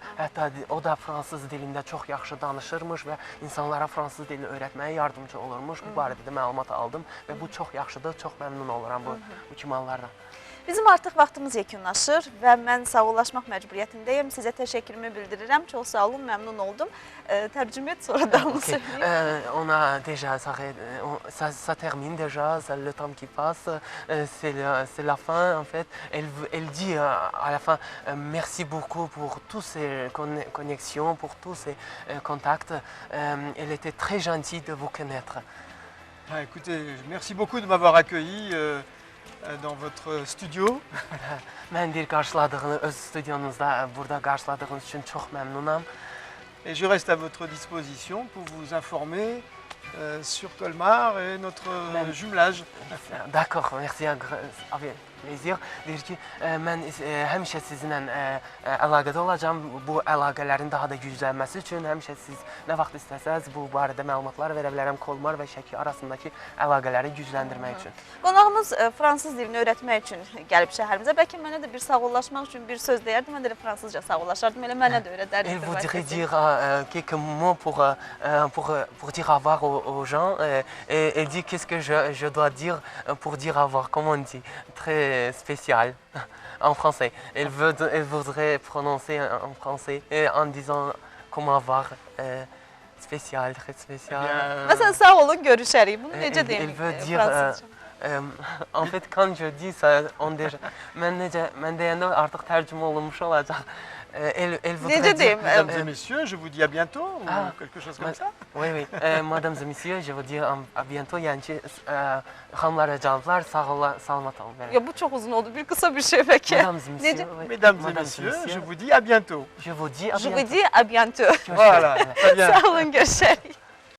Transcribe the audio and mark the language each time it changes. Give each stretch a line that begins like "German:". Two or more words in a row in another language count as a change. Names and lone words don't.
Azerbaijani: Hətta o da fransız dilində çox yaxşı danışırmış və insanlara fransız dilini öyrətməyə yardımcı olurmuş. Bu barədə də məlumat aldım və bu çox yaxşıdır, çox məmnun oluram bu kimallardan. Bizim artıq vaxtımız yekunlaşır və mən sağollaşmaq məcburiyyətindəyim. Sizə təşəkkürümü bildirirəm. Çox sağ olun, məmnun oldum. Tərcümə et, sonra davamını söyləyeyim.
French: On a déjà, ça termine déjà, c'est le temps qui passe, c'est la fin en fait. Elle dit à la fin, merci beaucoup pour toutes ces connexions, pour tous ces contacts. Elle était très gentille de vous connaître. Ah, écoutez, merci beaucoup de m'avoir accueilli dans votre studio.
Azerbaijani: Mən deyir, qarşıladığınız, öz studiyonuzda burada qarşıladığınız üçün çox məmnunam.
French: Et je reste à votre disposition pour vous informer sur Colmar et notre jumelage. D'accord, merci, avec plaisir.
Azerbaijani: Deyir ki, mən həmişə sizinlə əlaqədə olacağam. Bu əlaqələrin daha da güclənməsi üçün həmişə siz nə vaxt istəsəz bu barədə məlumatlar verə bilərəm Kolmar və Şəki arasındakı əlaqələri gücləndirmək üçün. Qonağımız fransız dilini öyrətmək üçün gəlib şəhərimizə. Bəlkə mənə də bir sağollaşmaq üçün bir söz deyərdi. Mən də fransızca sağollaşardım. Elə mənə də öyrədərdi.
French: Elle voudrait dire quelques mots pour dire au revoir aux gens. Elle dit qu'est-ce que je dois dire pour dire au revoir, comment on dit, très spécial en français. Elle voudrait prononcer en français en disant comment au revoir, spécial, très spécial.
Azerbaijani: Məsələn, sağ olun, görüşərik. Bunu necə deyim fransızca?
French: En fait, quand je dis ça,
Azerbaijani: mən deyəndə artıq tərcümə olunmuş olacaq.
French: Elle voudrait dire, mesdames et messieurs, je vous dis à bientôt ou quelque chose comme ça. Oui, oui. Mesdames et messieurs, je vous dis à bientôt.
Azerbaijani: Yəni ki, xanımlar və canlılar, salamat olun. Ya bu çox uzun oldu. Bir qısa bir şey bəlkə.
French: Mesdames et messieurs, je vous dis à bientôt. Je vous dis à bientôt. Voilà.
Azerbaijani: Sağ olun, görüşərik.